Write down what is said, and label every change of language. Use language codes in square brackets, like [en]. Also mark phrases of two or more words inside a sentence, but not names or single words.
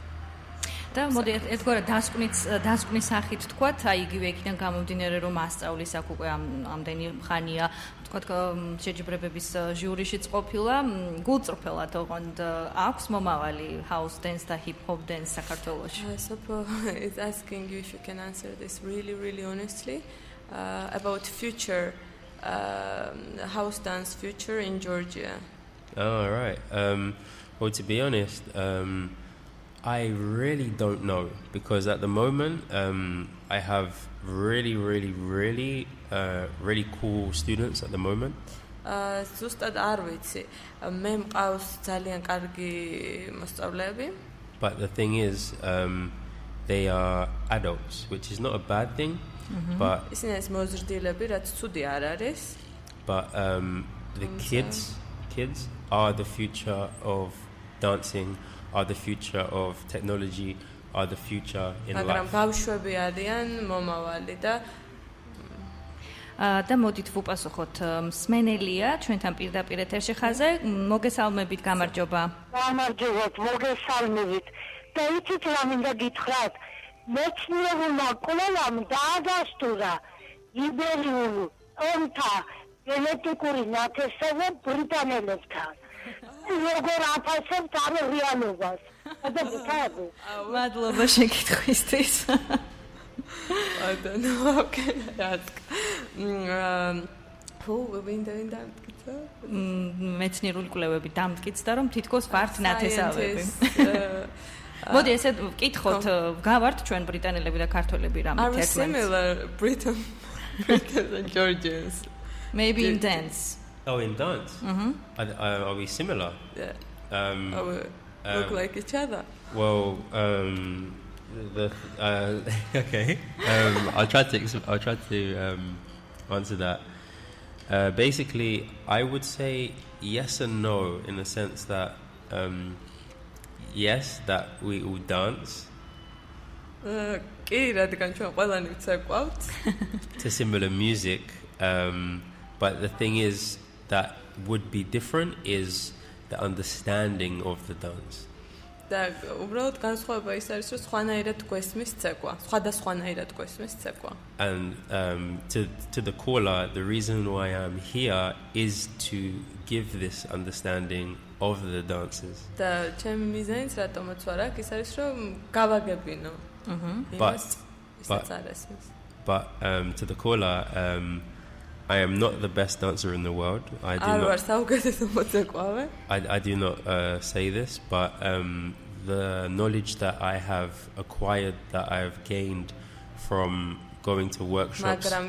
[ka] და მოდი ერთგვარად დასკვნის სახით თქვათ, აი იგივე იქიდან გამომდინარე რომ ასწავლის აქ უკვე ამდენი ხანია, თქვათ შეჯიბრებების ჟიურიშიც ყოფილა, გულწრფელად ოღონდ აქვს მომავალი [en] house dance [ka] და [en] hip hop dance [ka] საქართველოში. [en] Sopo is asking you if you can answer this really honestly about future house dance future in Georgia. Oh, right. Well, to be honest, I really don't know because at the moment I have really cool students at the moment. [ka] Ზუსტად არ ვიცი. მე მყავს ძალიან კარგი მოსწავლეები. [en] But the thing is they are adults, which is not a bad thing. But [ka] ისინი ეს მოზრდილები, რაც ცუდი არ არის. [en] But the kids are the future of dancing, are the future of technology, are the future in life. [ka] მაგრამ ბავშვები არიან მომავალი და მოდით ვუპასუხოთ მსმენელია ჩვენთან პირდაპირ ეთერში ხაზე. მოგესალმებით, გამარჯობა. გამარჯობათ, მოგესალმებით. და იცით რა მინდა გითხრათ? მეცნიერულმა კვლევამ დაადასტურა იბერიულ ომთა გენეტიკური ნათესავება ბრიტანელებთან. როგორ აფასებთ ამ რეალობას? მადლობა შეკითხვისთვის. [en] I don't know how can I ask. [ka] ვინდა ამტკიცა? მეცნიერული კვლევები დამტკიცდა, რომ თითქოს ვართ ნათესავები. მოდი ესე ვკითხოთ, გავართ ჩვენ ბრიტანელები და ქართველები რამე ერთმანეთს? [en] Are similar Britons and Georgians? Maybe in dance. Oh, in dance? Are we similar? Yeah. Look like each other. Well, okay. I'll try to answer that. Basically, I would say yes and no in the sense that yes, that we all dance. [ka] კი, რადგან ჩვენ ყველანი ვცეკვავთ. [en] To similar music, but the thing is that would be different is the understanding of the dance. [ka] და უბრალოდ განსხვავება ის არის, რომ სხვანაირად გვესმის ცეკვა, სხვადასხვანაირად გვესმის ცეკვა. [en] And to the caller, the reason why I'm here is to give this understanding of the dances. [ka] და ჩემი მიზანიც რატომაც ვარ აქ, ის არის, რომ გავაგებინო. [en] But to the caller, I am not the best dancer in the world. I do not say this, but the knowledge that I have acquired, that I have gained from going to workshops.